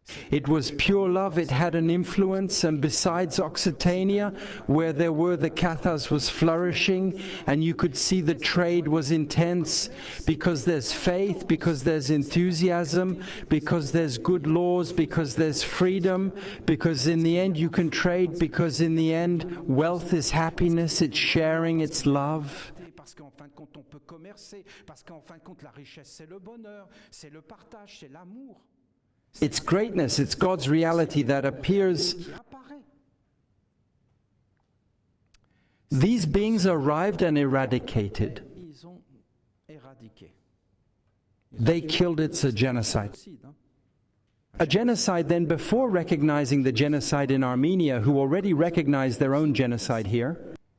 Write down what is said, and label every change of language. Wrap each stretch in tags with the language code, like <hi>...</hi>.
<en>It was pure love. It had an influence, and besides Occitania, where there were the Cathars, was flourishing, and you could see the trade was intense, because there's faith, because there's enthusiasm, because there's good laws, because there's freedom, because in the end you can trade, because in the end wealth is happiness, it's sharing, it's love.</en> <fr>Parce qu'en fin de compte on peut commercer, parce qu'en fin de compte la richesse c'est le bonheur, c'est le partage, c'est l'amour.</fr> <en>It's greatness, it's God's reality that appears. These beings arrived and eradicated. They killed. It's a genocide. A genocide then, before recognizing the genocide in Armenia, who already recognized their own genocide here.</en>